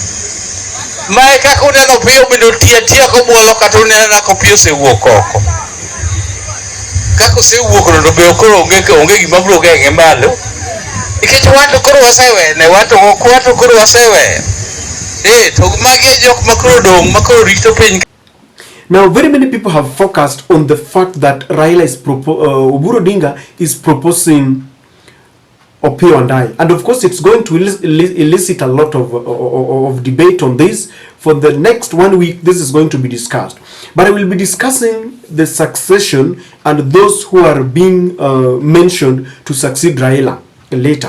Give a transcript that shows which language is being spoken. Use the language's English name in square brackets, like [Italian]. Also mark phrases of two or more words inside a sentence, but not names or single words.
[Luo (Kenya and Tanzania)] Mae kaka uneno piyo bendo tie kobuolo kata uneno ko piyo osewuok oko. Kaka osewuok no be koro onge gima biro geng'e malo. Nikech wato koro wasewene, wato koro wasewe. To magi jok makoro dong makoro rito piny. [English] Now, very many people have focused on the fact that Raila is Oburu Odinga is proposing Opiyo and I. And of course, it's going to elicit a lot of debate on this. For the next 1 week, this is going to be discussed. But I will be discussing the succession and those who are being mentioned to succeed Raila later.